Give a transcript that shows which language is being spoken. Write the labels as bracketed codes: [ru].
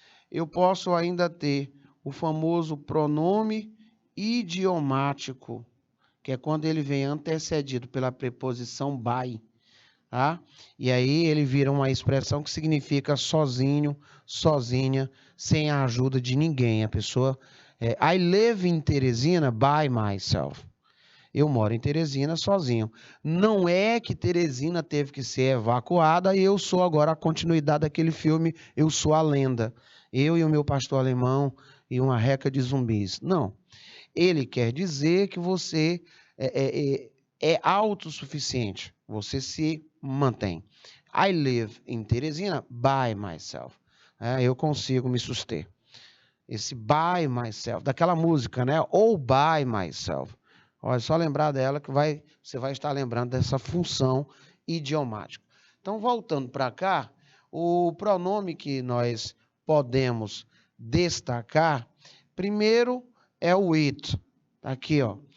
[pt] Eu posso ainda ter o famoso pronome idiomático, que é quando ele vem antecedido pela preposição by, tá? E aí ele vira uma expressão que significa sozinho, sozinha, sem a ajuda de ninguém. A pessoa, [en] I live in Teresina by myself. [pt] Eu moro em Teresina sozinho. Não é que Teresina teve que ser evacuada e eu sou agora a continuidade daquele filme Eu Sou a Lenda. Eu e o meu pastor alemão e uma reca de zumbis. Não. Ele quer dizer que você é autossuficiente. Você se mantém. [en] I live in Teresina by myself. [pt] Eu consigo me suster. Esse by myself, daquela música, né? [en] All by myself. [pt] Olha, só lembrar dela que você vai estar lembrando dessa função idiomática. Então, voltando para cá, o pronome que nós podemos destacar, primeiro é o it. Aqui, ó.